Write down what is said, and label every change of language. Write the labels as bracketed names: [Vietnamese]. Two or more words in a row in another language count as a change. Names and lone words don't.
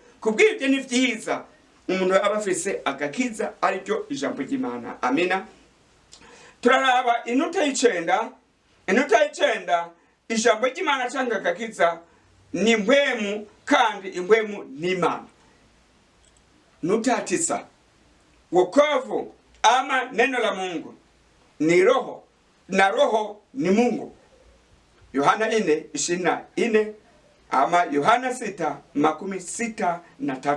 [Rundi] Kubw'ibyo ni vyiza umuntu aba afise agakiza, aricyo ijambo ry'Imana. Amina. Turaraba inota y'icenda. Ijambo ry'Imana cyangwa agakiza ni mpwemu, kandi impwemu ni Imana. [Swahili] Nukta 9, wokovu ama neno la Mungu ni roho, na roho ni Mungu. Yohana 4:24 ama Yohana 6:63.